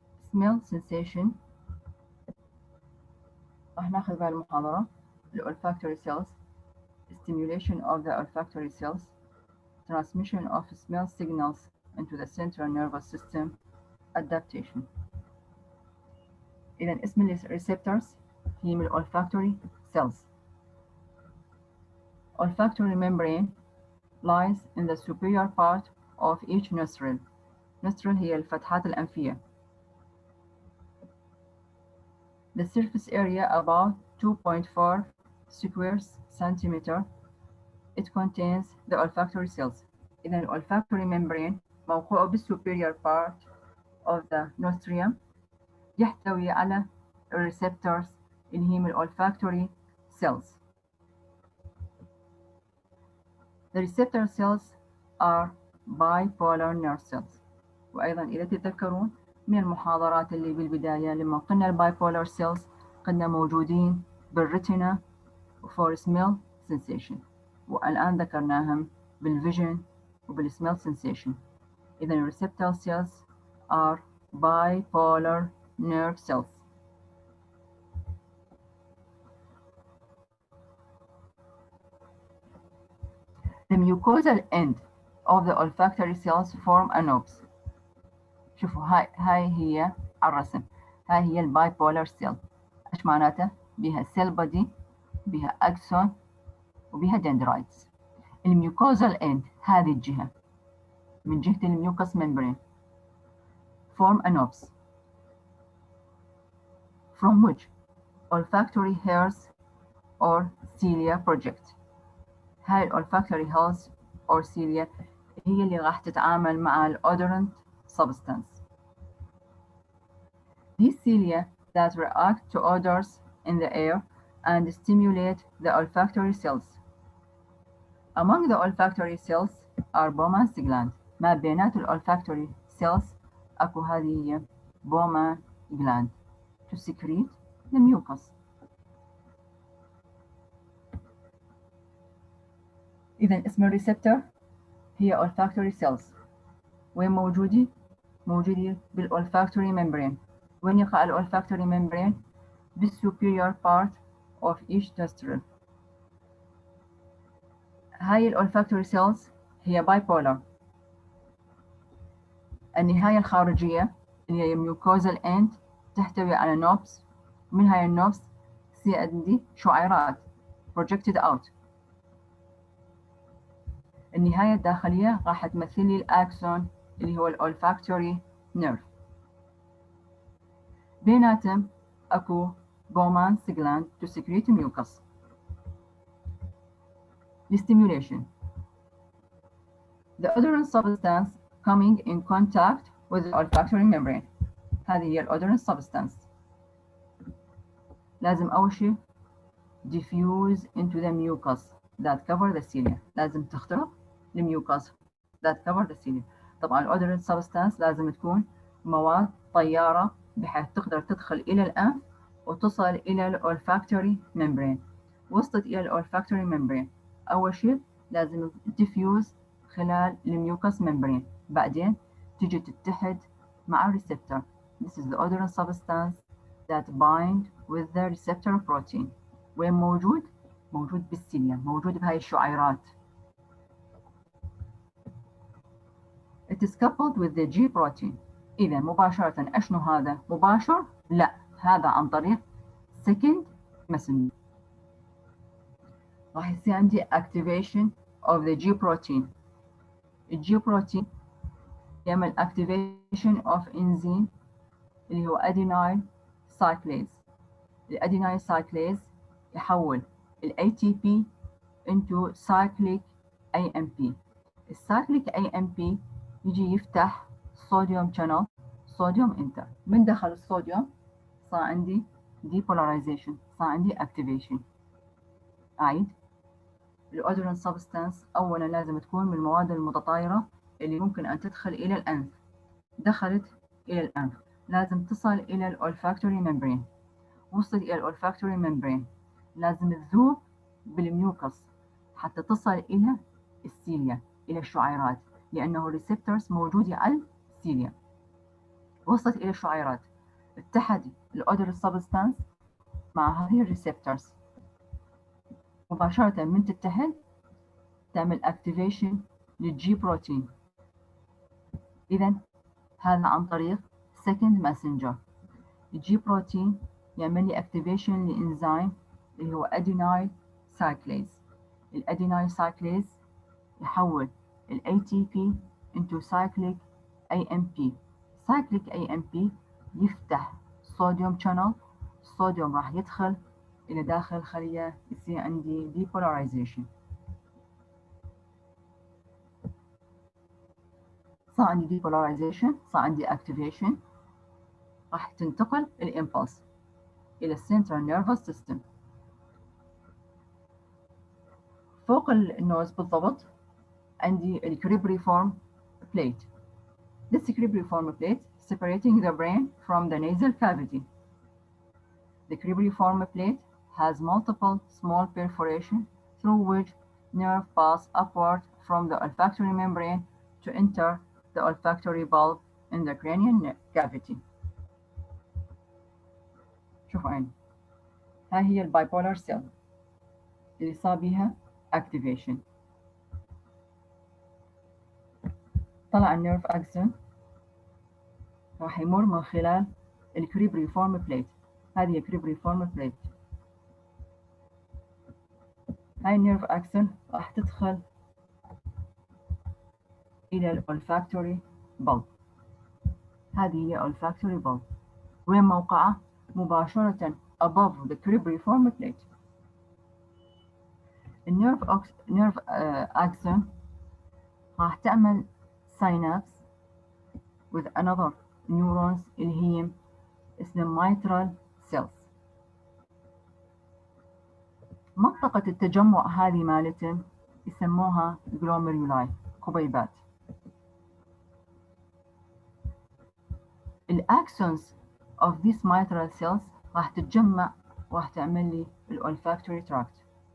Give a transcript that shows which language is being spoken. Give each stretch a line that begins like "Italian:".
English: smell sensation
Arabic: راح ناخذ بهالمحاضرة ال
English: olfactory cells, stimulation of the olfactory cells, transmission of smell signals into the central nervous system, adaptation.
Arabic: إذا اسم الريسبتورز هي من olfactory cells.
English: Olfactory membrane lies in the superior part of each nostril.
Arabic: nostril هي الفتحات الأنفية.
English: The surface area about 2.4 square centimeter. It contains the olfactory cells.
Arabic: إذا
English: الolfactory membrane
Arabic: موقوع
English: بالsuperior part of the nostril،
Arabic: يحتوي على
English: receptors
Arabic: اللي هي من
English: olfactory cells. The receptor cells are bipolar nerve cells.
Arabic: وأيضا إذا تتذكرون من المحاضرات اللي بالبداية لما قلنا البايبولار cells قلنا موجودين بالريتنا
English: for smell sensation،
Arabic: والآن ذكرناهم بالvision وبالsmell sensation.
English: إذا receptor cells are bipolar nerve cells. The mucosal end of the olfactory cells form a nobs.
Arabic: شوفوا هاي هي الرسم، هاي هي البايبولار سيل. ايش معناتها؟ بها سيل بودي، بها اكسون، وبها دندرايتس. الميوكوزال اند هذه الجهة من جهة الميوكس ممبرين
English: form a nobs from which olfactory hairs or cilia project.
Arabic: هاي
English: olfactory hairs
Arabic: or cilia هي اللي راح تتعامل مع ال odorant substance.
English: These cilia that react to odors in the air and stimulate the olfactory cells. Among the olfactory cells are Bowman's gland.
Arabic: ما بينات ال
English: olfactory cells
Arabic: أكو هذه هي
English: Bowman gland to secrete the mucus.
Arabic: إذا اسم الريسبتور هي olfactory cells. وين موجودة؟ موجودة بالolfactory membrane. وين يقع
English: الolfactory membrane؟ بالsuperior part of each nostril.
Arabic: هاي الolfactory cells هي bipolar. النهاية الخارجية اللي هي mucosal end تحتوي على knobs. من هاي النوبس تصير عندي شعيرات projected out. النهاية الداخلية راح تمثل لي الأكسون اللي هو الolfactory nerve. بيناتهم أكو Bowman's gland
English: to secrete mucus. The stimulation. The odorant substance coming in contact with the olfactory membrane.
Arabic: هذه هي odorant substance. لازم أول شيء
English: diffuse into the mucus that cover the cilia.
Arabic: لازم تخترق الميوكاس
English: that cover the cilia.
Arabic: طبعا odorant substance لازم تكون مواد طيارة بحيث تقدر تدخل إلى الأنف وتصل إلى الolfactory membrane. وصلت إلى الolfactory membrane أول شيء لازم diffuse خلال الميوكاس membrane. بعدين تجي تتحد مع الريسبتور.
English: This is the odorant substance that bind with the receptor protein.
Arabic: وين موجود؟ موجود بالسيليا، موجود بهاي الشعيرات.
English: It is coupled with the G protein.
Arabic: إذا مباشرة أشنو هذا؟ مباشر؟ لا، هذا عن طريق second messenger. راح يصير عندي
English: activation of the G protein.
Arabic: ال G protein يعمل
English: activation of enzyme
Arabic: اللي هو adenyl cyclase.
English: الadenyl cyclase
Arabic: يحول ال
English: ATP into cyclic AMP.
Arabic: الcyclic AMP يجي يفتح صوديوم channel صوديوم انتر. من دخل الصوديوم صار عندي depolarization، صار عندي activation. أعيد، الأودرنت سبستانس أولا لازم تكون من المواد المتطايرة اللي ممكن أن تدخل إلى الأنف. دخلت إلى الأنف لازم تصل إلى الأولفاكتوري ممبرين. وصلت إلى الأولفاكتوري ممبرين لازم تذوب بالميوكس حتى تصل إلى السيليا، إلى الشعيرات، لأنه الريسبتورز موجودة على السيليا. وصلت إلى الشعيرات، اتحد الأودر سبستانس مع هذه الريسبتورز، مباشرة من تتحد تعمل activation للجي بروتين. إذا هذا عن طريق second messenger. الجي بروتين يعمل لي activation لإنزيم اللي هو adenyl cyclase.
English: الadenyl cyclase يحول ال ATP into cyclic AMP.
Arabic: cyclic AMP يفتح صوديوم channel، الصوديوم راح يدخل إلى داخل الخلية، يصير عندي depolarization. صار عندي depolarization، صار عندي activation، راح تنتقل الإمبلس إلى السنترال نيرفس سيستم. فوق النوز بالضبط عندي الكريبريفورم plate.
English: This cribriform plate separating the brain from the nasal cavity. The cribriform plate has multiple small perforations through which nerve pass upward from the olfactory membrane to enter the olfactory bulb in the cranial cavity.
Arabic: شوفوا عين، ها هي البايبولار سيل اللي صار بيها activation. طلع النيرف أكسون راح يمر من خلال الكريبريفورم بليت. هذه الكريبريفورم بليت. هاي النيرف أكسون راح تدخل إلى الأولفاكتوري bulb. هذه هي olfactory bulb. وين موقعه؟ مباشرة
English: above the cribriform plate.
Arabic: النيرف أكسون راح تعمل
English: synapse with another neurons
Arabic: اللي هي اسمها
English: mitral cells.
Arabic: منطقة التجمع هذه مالتهم يسموها glomeruli، قبيبات. الأكسونز of these mitral cells راح تتجمع وراح تعمل لي الأولفاكتوري تراكت.